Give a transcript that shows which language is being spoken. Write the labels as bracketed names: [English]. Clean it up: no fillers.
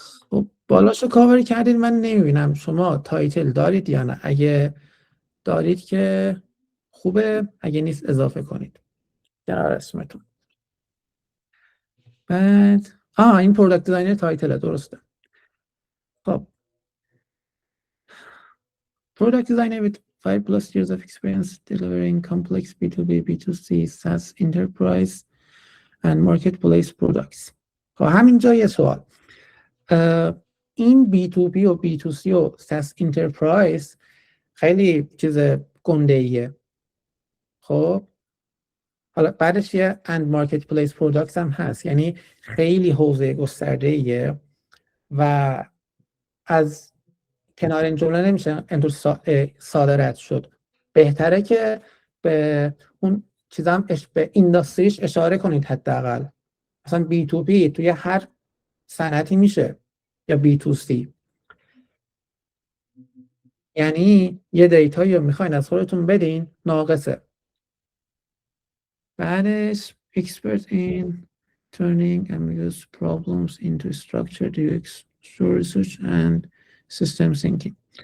[Persian] خب بالاشو کاور کردید، من نمیبینم شما تایتل دارید یا نه. اگه دارید که خوبه، اگه نیست اضافه کنید کنار اسمتون. بعد این پروداکت دیزاینر تایتل درسته. خب [English] product designer with 5+ years of experience delivering complex B2B, B2C, SaaS, enterprise and marketplace products. [Persian] خب همینجا یه سوال. این B2B و B2C و SaaS enterprise خیلی چیز گنده ایه. خب حالا بعدش یه [English] end marketplace products [Persian] هم هست، یعنی خیلی حوزه گسترده‌ایه و از کنار این جمله نمیشه اینطور ساده رد شد. بهتره که به اون چیزام به اینداستریش اشاره کنید حداقل. مثلا B2B توی هر صنعتی میشه یا B2C، یعنی یه دیتایی رو میخواین از خودتون بدین ناقصه. بعدش [English] expert in turning ambiguous problems into structured UX research and system thinking.